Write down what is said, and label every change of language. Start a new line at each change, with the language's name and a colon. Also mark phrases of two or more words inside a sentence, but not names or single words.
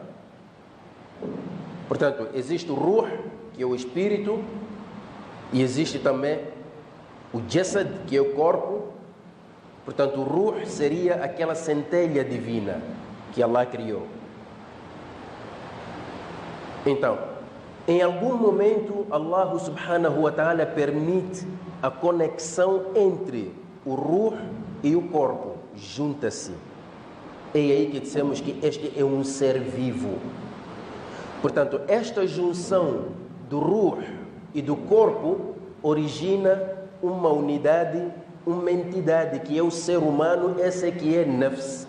Portuguese: Portanto, existe o ruh, que é o espírito, e existe também o jasad, que é o corpo. Portanto, o ruh seria aquela centelha divina que Allah criou. Então, em algum momento, Allah
Arabic: سبحانه وتعالى
Portuguese: permite a conexão entre o ruh e o corpo. Junta-se. É aí que dissemos que este é um ser vivo. Portanto, esta junção do ruh e do corpo origina uma unidade, uma entidade que é o ser humano, essa que é nafs.